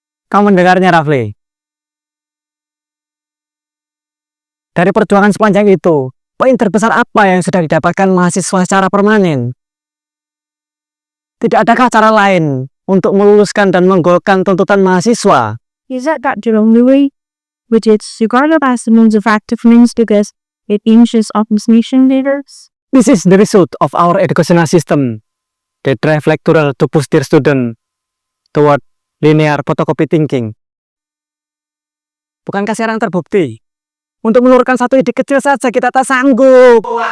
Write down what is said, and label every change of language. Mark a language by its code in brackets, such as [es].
[id] Kamu mendengarnya, Rafli? Dari perjuangan sepanjang itu, poin terbesar apa yang sudah didapatkan mahasiswa secara permanen? Tidak adakah cara lain untuk meluluskan dan menggolkan tuntutan mahasiswa? [en] Is that the only way? Which is regarded as the most effective means because it inches of mission leaders? This is the result of our educational system. They drive lecturer to push their student toward linear photocopy thinking. [id] Bukankah sekarang terbukti? Untuk menurunkan satu ide kecil saja kita tak sanggup.